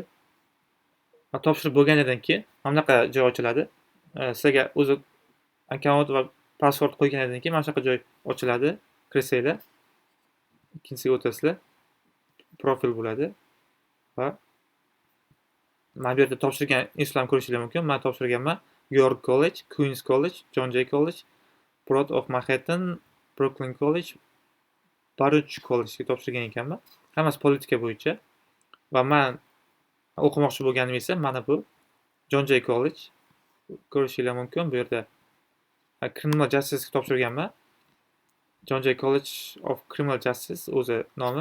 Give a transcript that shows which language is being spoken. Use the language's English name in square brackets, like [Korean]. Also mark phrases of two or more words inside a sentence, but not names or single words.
[Uzbek] Topshirib bo'lganidan keyin mana bunaqa joy ochiladi. Sizlarga o'zi akkaunt va pasport qo'ygandan keyin mana shunaqa joy ochiladi. Kirsanglar, ikkinchisiga o'tasizlar. Profil bo'ladi va mana bu yerda topshirgan institutlarni ko'rishingiz mumkin. Men topshirganman York College, Queens College, John Jay College, Broad of Manhattan, Brooklyn College, Baruch College'ga topshirgan ekanman. Hammasi politika bo'yicha. Va men o'qimoqchi bo'lganim esa mana bu John Jay College. Ko'rishingiz mumkin. Bu yerda Criminal Justice'ga topshirganman. John Jay College of Criminal Justice o'zi nomi.